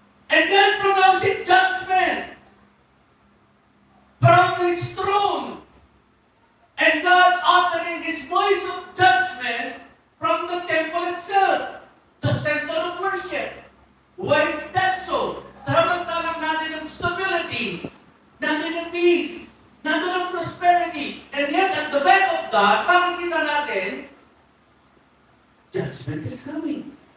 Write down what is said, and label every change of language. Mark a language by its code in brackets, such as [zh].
[en] And God pronouncing judgment from His throne. And God uttering His voice of judgment from the temple itself, the center of worship. Why is that so? [tl] Talang-talang natin ang stability, natin ang peace, natin ang prosperity. [en] And yet, at the back of that, [tl] makikita natin, [en] judgment is coming.